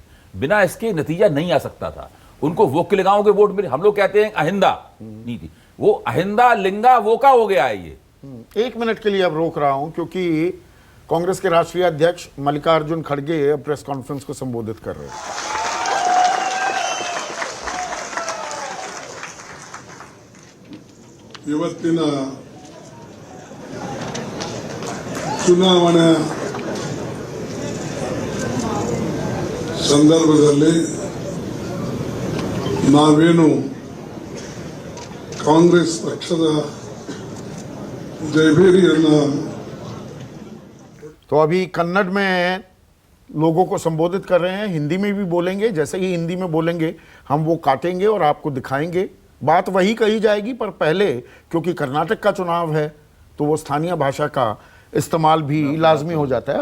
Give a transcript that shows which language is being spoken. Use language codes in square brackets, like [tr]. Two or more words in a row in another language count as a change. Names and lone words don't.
[hi] बिना इसके नतीजा नहीं आ सकता था। उनको वोकलिगाओं के वोट मिले। हम लोग कहते हैं अहिंदा नीति, वो अहिंदा लिंगा वोका हो गया है। ये 1 मिनट के लिए अब रोक रहा हूं क्योंकि कांग्रेस के राष्ट्रीय अध्यक्ष मल्लिकार्जुन खड़गे प्रेस कॉन्फ्रेंस को संबोधित कर रहे हैं। [kn] ಇವತ್ತಿನ ಚುನಾವಣೆ ಸಂದರ್ಭದಲ್ಲಿ ನಾವೇನು ಕಾಂಗ್ರೆಸ್ ಪಕ್ಷದ ಜಯಭೇರಿಯನ್ನು [hi] तो अभी कन्नड़ में लोगों को संबोधित कर रहे हैं, हिंदी में भी बोलेंगे। जैसे ही हिंदी में बोलेंगे हम वो काटेंगे और आपको दिखाएंगे। बात वही कही जाएगी, पर पहले क्योंकि कर्नाटक का चुनाव है तो वो स्थानीय भाषा का इस्तेमाल भी लाजमी हो जाता है।